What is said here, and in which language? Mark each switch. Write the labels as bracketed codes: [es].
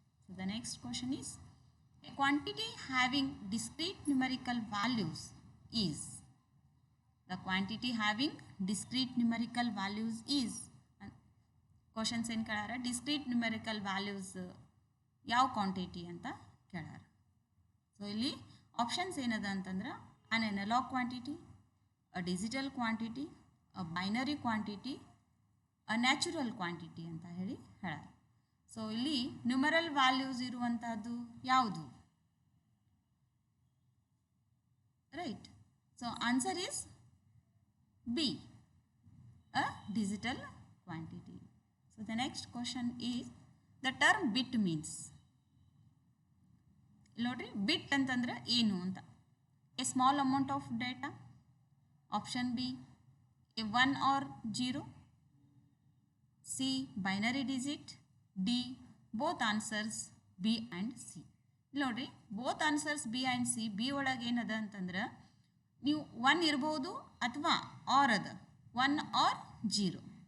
[en] So the next question is a quantity having discrete numerical values is, the quantity having discrete numerical values is, [kn] questions ಏನು ಕೇಳಾರ, discrete numerical values ಯಾವ quantity ಅಂತ ಕೇಳಾರ. [en] so ಇಲ್ಲಿ options ಏನದ ಅಂತಂದ್ರೆ an analog quantity, a digital quantity, a binary quantity, a natural quantity [kn] ಅಂತ ಹೇಳಿ ಹೇಳಾರ. So ಇಲ್ಲಿ ನ್ಯೂಮರಲ್ ವ್ಯಾಲ್ಯೂಸ್ ಇರುವಂತಹದ್ದು ಯಾವುದು? [en] Right. [kn] So answer is B, [en] a digital quantity. So the next question is the term bit means. [kn] ನೋಡ್ರಿ ಬಿಟ್ ಅಂತಂದ್ರೆ ಏನು ಅಂತ. [en] A small amount of data, option B A 1 or 0, C binary digit, D both answers B and C. [kn] ನೋಡ್ರಿ [en] Both answers B and C. [kn] B ಒಳಗೆ ಏನದ ಅಂತಂದ್ರೆ ನೀವು 1 ಇರ್ಬೋದು ಅಥವಾ ಆರ್ ಅದ 1 or 0.